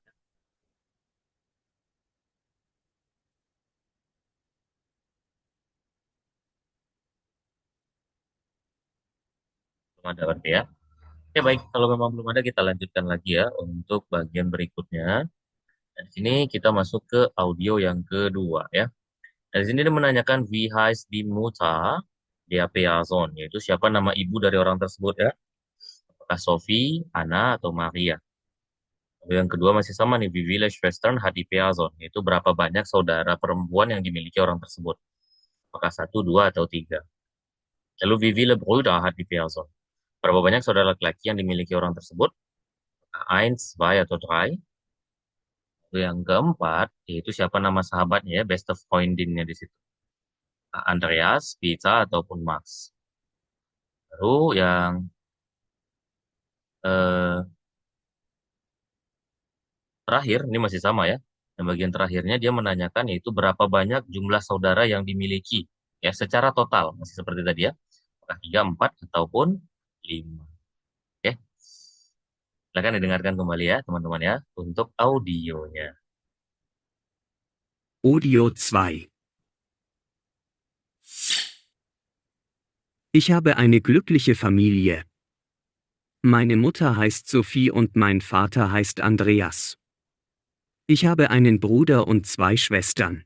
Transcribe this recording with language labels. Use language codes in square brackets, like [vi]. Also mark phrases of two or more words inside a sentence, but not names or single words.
[id] Belum ada berarti ya. Oke, baik. Kalau memang belum ada, kita lanjutkan lagi ya untuk bagian berikutnya. Nah, di sini kita masuk ke audio yang kedua ya. Nah, di sini dia menanyakan [de] wie heißt die Mutter der Person, [id] yaitu siapa nama ibu dari orang tersebut ya. Apakah Sophie, Anna, atau Maria. Lalu yang kedua masih sama nih, [de] wie viele Schwestern hat die Person, [id] yaitu berapa banyak saudara perempuan yang dimiliki orang tersebut. Apakah satu, dua, atau tiga. [de] Lalu wie viele Brüder hat die Person. [id] Berapa banyak saudara laki-laki yang dimiliki orang tersebut? Apakah eins, zwei, atau drei. Yang keempat, yaitu siapa nama sahabatnya ya, [en] best of [id] Freundin-nya di situ. Andreas, Peter, ataupun Max. Baru yang eh, terakhir, ini masih sama ya. Yang bagian terakhirnya dia menanyakan yaitu berapa banyak jumlah saudara yang dimiliki. Ya, secara total. Masih seperti tadi ya. Apakah 3, 4, ataupun 5. Oke. Silakan didengarkan kembali ya teman-teman ya. Untuk audionya. Audio 2. [de] Ich habe eine glückliche Familie. Meine Mutter heißt Sophie und mein Vater heißt Andreas. Ich habe einen Bruder und 2 Schwestern.